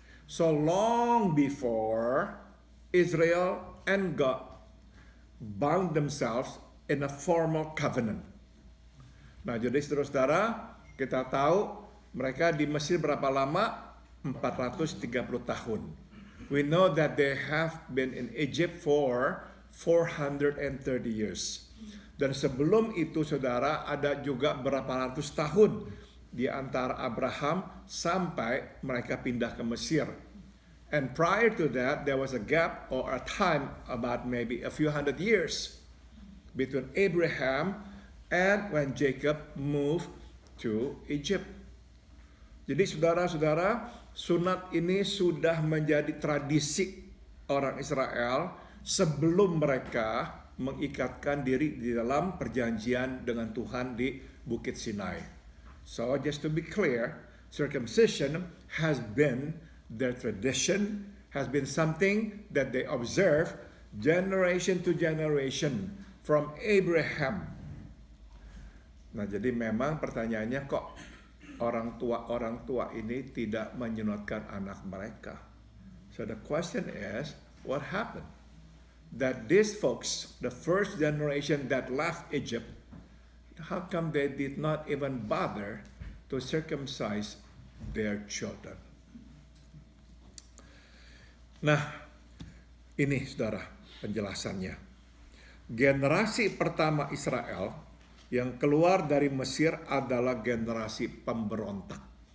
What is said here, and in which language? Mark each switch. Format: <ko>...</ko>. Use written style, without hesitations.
<en>So long before Israel and God bound themselves in a formal covenant.</en> <id>Nah, jadi saudara-saudara, kita tahu mereka di Mesir berapa lama? 430 tahun.</id> <en>We know that they have been in Egypt for 430 years.</en> <id>Dan sebelum itu saudara ada juga berapa ratus tahun di antara Abraham sampai mereka pindah ke Mesir.</id> <en>And prior to that there was a gap or a time about maybe a few hundred years between Abraham and when Jacob moved to Egypt.</en> <id>Jadi saudara-saudara, sunat ini sudah menjadi tradisi orang Israel sebelum mereka mengikatkan diri di dalam perjanjian dengan Tuhan di Bukit Sinai.</id> <en>So just to be clear, circumcision has been their tradition, has been something that they observe generation to generation from Abraham.</en> <id>Nah, jadi memang pertanyaannya kok orang tua ini tidak menyunatkan anak mereka.</id> <en>So the question is, what happened? That these folks, the first generation that left Egypt, how come they did not even bother to circumcise their children?</en> <id>Nah, ini saudara penjelasannya. Generasi pertama Israel yang keluar dari Mesir adalah generasi pemberontak.</id>